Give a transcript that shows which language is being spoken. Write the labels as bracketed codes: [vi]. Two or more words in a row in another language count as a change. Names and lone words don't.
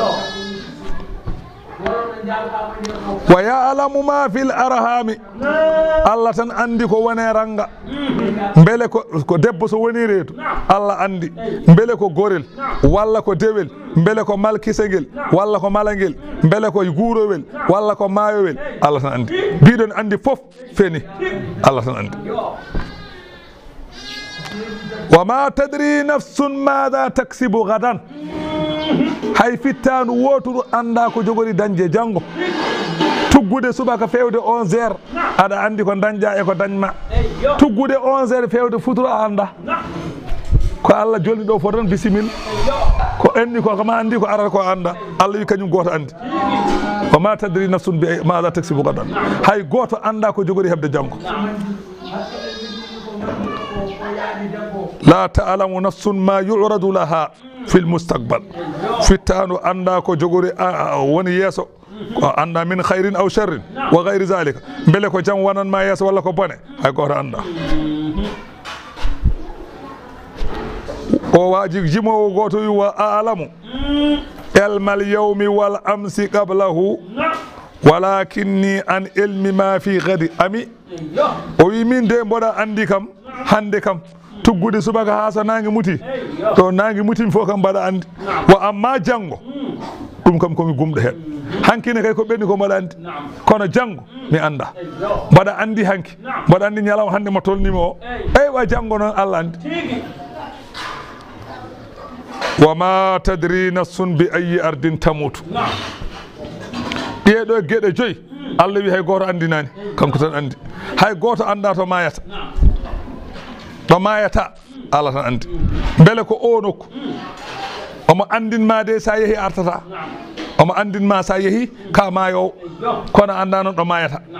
[ar] ويعلم ما في الأرحام [ff] Allah tan andi ko wone ranga beele ko debbo so woni reedu Allah andi beele ko gorel walla ko dewel beele ko malkisegel walla ko malangel beele ko guurowel walla ko maayowel Allah tan andi biɗon andi fof feni Allah tan andi [ar] وما تدري نفس ماذا تكسب غدا [ff] hay fittanu woturu anda ko jogori dañje janggo tuggude subaka fewde 11h aɗa andi ko dañƴa e ko dañma tuggude 11h fewde futuro a anda ko Allah jolni ɗo fof tan bisimilla ko enni ko kama andi ko arata ko anda Allah wi kañum goto andi [ar] وما تدري نفس بماذا تكسب غدا [ff] hay goto anda ko jogori hebde janggo [ar] لا تعلم نفس ما يعرض لها في المستقبل [ff] fittanu anda ko jogori woni yeso ko anda [ar] من خير أو شر وغير ذلك [ff] bele ko jam wonan ma yeso walla ko bone hay goto anda o waji jimowo goto wi [ar] وأعلم علم اليوم والأمس قبله ولكنني عن علم ما في غد [ff] ami o wi min de mboɗa andi kam hande kam tuggude subaka ha so nangi muti to nangi muti fof kam mbaɗa andi wa amma janggo ɗum kam komi gumɗo hen hankine kay ko ɓenni ko mbaɗa andi kono janggo mi anda mbaɗa andi hanki mbaɗa andi ñalawma hande mo tolnimi o eywa janggo noon Allah andi [ar] وما تدري نفس بأي أرض تموت [ff] ɗeɗo gueɗe joyyi Allah wi hay goto andinani kanko tan andi hay goto anda to mayata ɗo mayata Allah tan andi beele ko o nokku omo andinma de sa yeehi artata omo andinma sa yeehi ka maayowo kono anda noon ɗo mayata